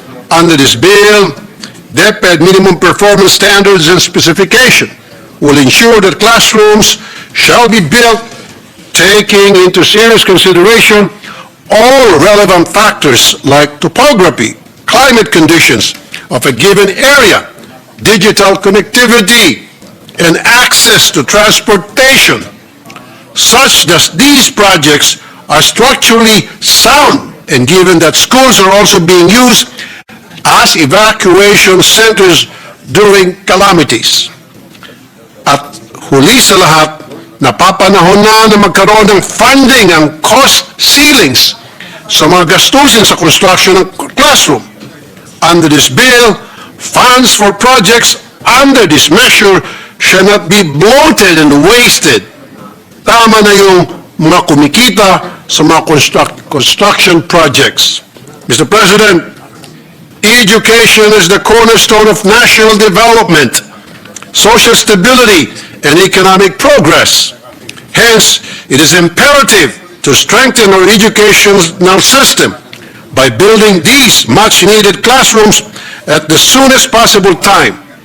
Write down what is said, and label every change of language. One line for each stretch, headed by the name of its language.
English: Under this bill, DepEd minimum performance standards and specification will ensure that classrooms shall be built taking into serious consideration all relevant factors like topography, climate conditions of a given area, digital connectivity, and access to transportation, such that these projects are structurally sound, and given that schools are also being used as evacuation centers during calamities.
Filipino: At huli sa lahat, Napapanahon na magkaroon ng funding ang cost ceilings sa mga gastusin sa construction ng classroom.
English: Under this bill, funds for projects under this measure shall not be bloated and wasted.
Filipino: Tama na yung mga kumikita sa mga construction projects.
English: Mr. President, education is the cornerstone of national development, social stability, and economic progress. Hence, it is imperative to strengthen our educational system by building these much-needed classrooms at the soonest possible time.